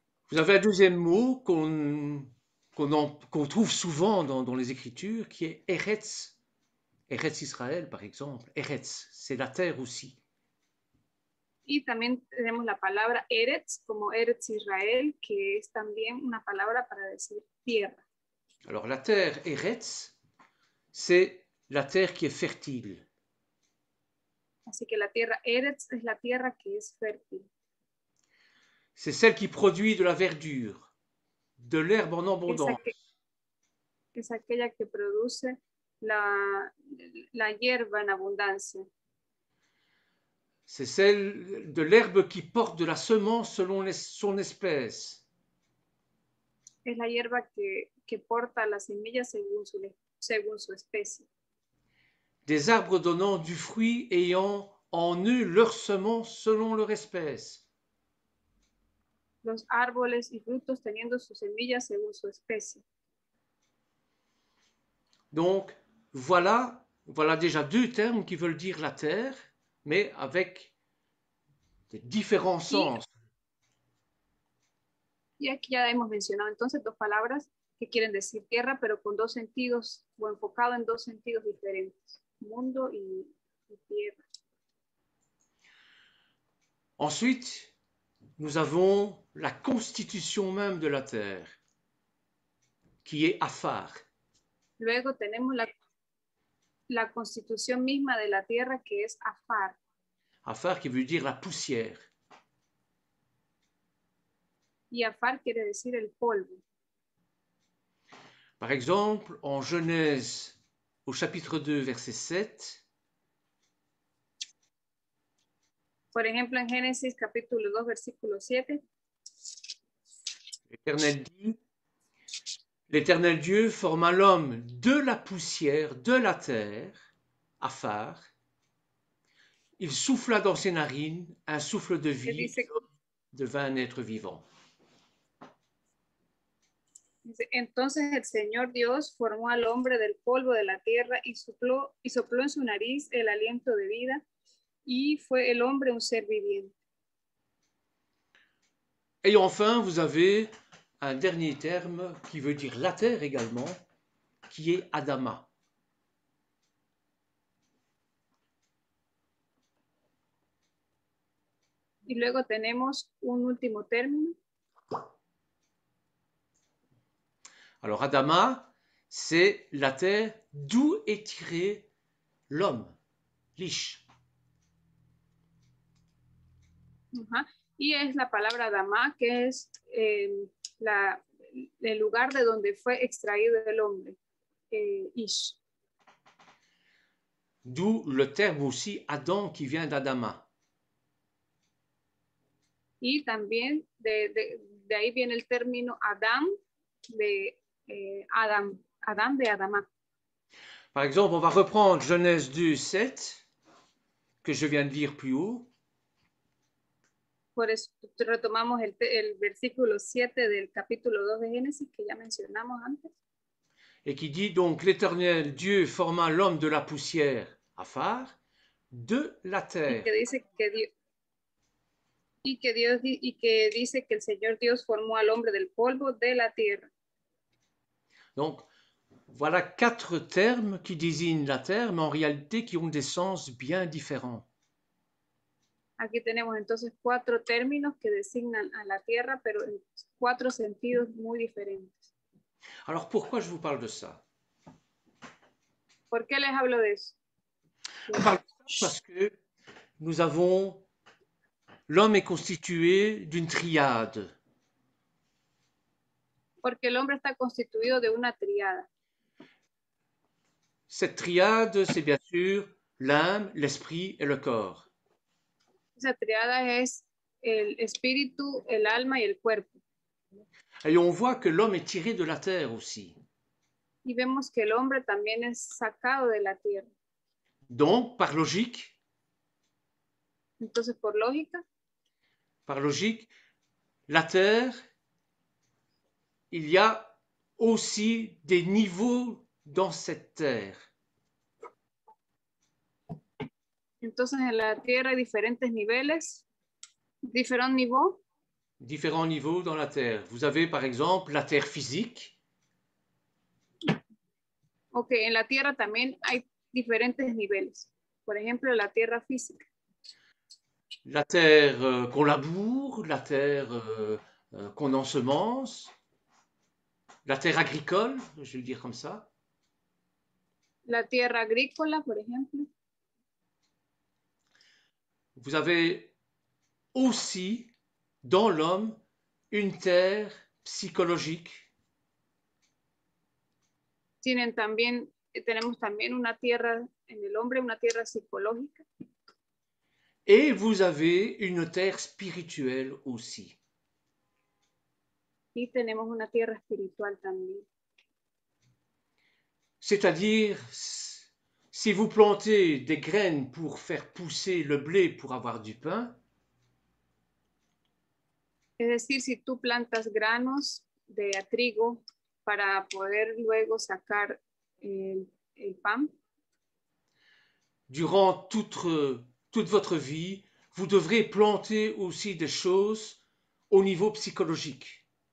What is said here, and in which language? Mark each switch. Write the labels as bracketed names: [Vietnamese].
[French] Vous avez un deuxième mot qu'on trouve souvent dans les Écritures, qui est Eretz. Eretz Israël, par exemple. Eretz, c'est la terre aussi. [Spanish] Y también tenemos la palabra Eretz, como Eretz Israel, que es también una palabra para decir tierra. [French] Alors la terre Eretz, c'est la terre qui est fertile. [Spanish] Así que la tierra Eretz es la tierra que es fértil. [French] C'est celle qui produit de la verdure, de l'herbe en abondance. [Spanish] Es aquella que produce la hierba en abundancia. [French] C'est celle de l'herbe qui porte de la semence selon son espèce. [Spanish] Es la hierba que porta la semilla según su especie. [French] Des arbres donnant du fruit ayant en eux leur semence selon leur espèce. [Spanish] Los árboles y frutos teniendo su semilla según su especie. [French] Donc, voilà déjà deux termes qui veulent dire la terre, mais avec des différents sens. [Spanish] Y aquí ya hemos mencionado entonces dos palabras que quieren decir tierra, pero con dos sentidos o enfocado en dos sentidos diferentes, mundo y tierra. [French] Ensuite, nous avons la constitution même de la terre, qui est Afar. [Spanish] Luego tenemos la constitución misma de la tierra, que es Afar. [French] Afar qui veut dire la poussière. [Spanish] Y Afar quiere decir el polvo. [French] Par exemple, en Genèse, au chapitre 2, verset 7, [Spanish] Por ejemplo, en Génesis capítulo 2, versículo 7, [French] l'Éternel dit, l'Éternel Dieu forma l'homme de la poussière de la terre, Afar. Il souffla dans ses narines un souffle de vie, [Spanish] dice, [French] l'homme devint un être vivant. [Spanish] entonces el Señor Dios formó al hombre del polvo de la tierra y sopló en su nariz el aliento de vida, y fue el hombre un ser viviente. [French] Et enfin, vous avez un dernier terme qui veut dire la terre également, qui est Adama. [Spanish] Y luego tenemos un último término. [French] Alors Adama, c'est la terre d'où est tiré l'homme, l'Ish. [Spanish] Y es la palabra Adama, que es el lugar de donde fue extraído el hombre, Ish. [French] D'où le terme aussi Adam qui vient d'Adama. [Spanish] Y también de ahí viene el término Adam, de Adam de Adama. [French] Par exemple, on va reprendre Genèse 2, 7, que je viens de lire plus haut. [Spanish] Por eso retomamos el versículo 7 del capítulo 2 de Génesis, que ya mencionamos antes. [French] Et qui dit donc, l'Éternel Dieu forma l'homme de la poussière, Afar, de la terre. [Spanish] Y que dice que el Señor Dios formó al hombre del polvo de la tierra. [French] Donc, voilà 4 termes qui désignent la terre, mais en réalité qui ont des sens bien différents. [Spanish] Aquí tenemos entonces 4 términos que designan a la tierra, pero en 4 sentidos muy diferentes. [French] Alors, pourquoi je vous parle de ça? [Spanish] ¿Por qué les hablo de eso? [French] Parce que nous avons, l'homme est constitué d'une triade. [Spanish] Porque el hombre está constituido de una triada. [French] Cette triade, c'est bien sûr l'âme, l'esprit et le corps. [Spanish] Esa triada es el espíritu, el alma y el cuerpo. [French] Et on voit que l'homme est tiré de la terre aussi. [Spanish] Y vemos que el hombre también es sacado de la tierra. [French] Donc, par logique, [Spanish] Entonces, por lógica, [French] la terre, il y a aussi des niveaux dans cette terre. [Spanish] entonces en la tierra hay diferentes niveles, [French] différents niveaux. Différents niveaux dans la terre. Vous avez par exemple la terre physique. [Spanish] Ok, en la tierra también hay diferentes niveles. Por ejemplo, la tierra física. [French] La terre qu'on laboure, la terre qu'on ensemence, la terre agricole, je vais le dire comme ça. [Spanish] La tierra agrícola, por ejemplo. [French] Vous avez aussi dans l'homme une terre psychologique. [Spanish] Tenemos también una tierra en el hombre, una tierra psicológica. [French] Et vous avez une terre spirituelle aussi. [Spanish] Y tenemos una tierra espiritual también. [French] C'est-à-dire, si vous plantez des graines pour faire pousser le blé pour avoir du pain, [Spanish] es decir, si tú plantas granos de trigo para poder luego sacar el pan. [French] Durant toute votre vie, vous devrez planter aussi des choses au niveau psychologique.